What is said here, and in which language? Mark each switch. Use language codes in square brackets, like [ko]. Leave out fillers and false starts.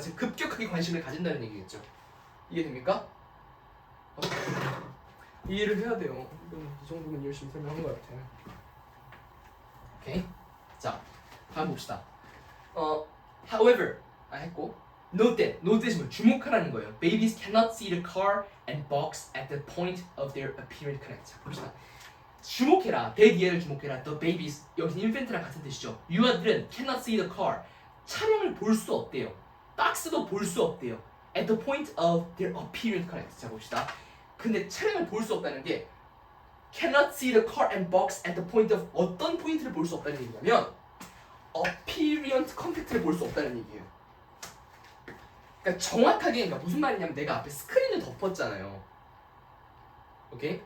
[ko] 즉 급격하게 관심을 가진다는 얘기겠죠. 이해됩니까? 이해를 해야 돼요. 이 정도면 열심히 설명한 것 같아요. 오케이. 자, 다음 봅시다. However 했고, note that이 뭐 주목하라는 거예요. [en] Babies cannot see the car and box at the point of their apparent connect. [ko] 자, 봅시다. 주목해라. 대기회를 주목해라. [en] The babies, [ko] 여기서 infant랑 같은 뜻이죠. 유아들은 [en] cannot see the car. [ko] 차량을 볼 수 없대요. 박스도 볼 수 없대요. [en] At the point of their apparent connect. [ko] 자, 봅시다. 근데 차량을 볼 수 없다는 게 [en] cannot see the car and box at the point of [ko] 어떤 포인트를 볼 수 없다는 얘기냐면 [en] apparent contact [ko] 를 볼 수 없다는 얘기예요. 그러니까 정확하게 무슨 말이냐면 내가 앞에 스크린을 덮었잖아요. 오케이?